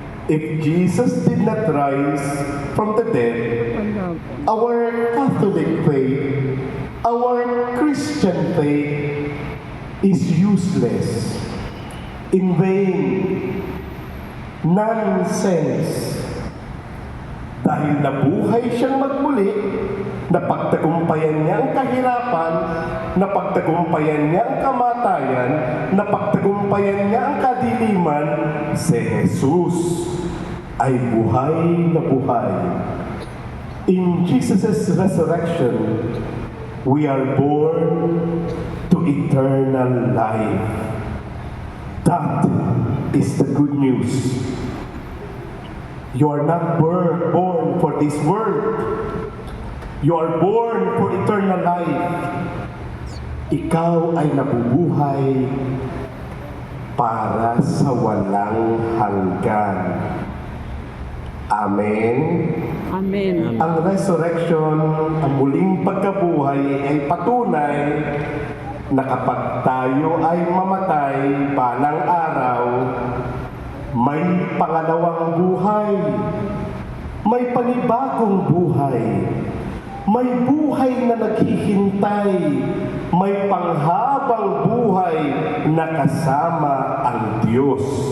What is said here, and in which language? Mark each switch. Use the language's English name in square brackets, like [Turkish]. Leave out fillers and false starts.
[English] If Jesus did not rise from the dead, our Catholic faith, our Christian faith is useless, in vain, nonsense. [Filipino] Dahil nabuhay siyang magmuli, napagtagumpayan niya ang kahirapan, napagtagumpayan niya ang kamatayan, napagtagumpayan niya ang kadiliman, si Jesus ay buhay na buhay. [English] In Jesus' resurrection, we are born to eternal life. That is the good news. You are not born for this world. You are born for eternal life. [Filipino] Ikaw ay nabubuhay para sa walang hanggan. [English] Amen. Amen. [Filipino] Ang resurrection, ang muling pagkabuhay ay patunay na kapag tayo ay mamatay balang araw, may pangalawang buhay, may panibagong buhay, may buhay na naghihintay, may panghabang buhay na kasama ang Diyos.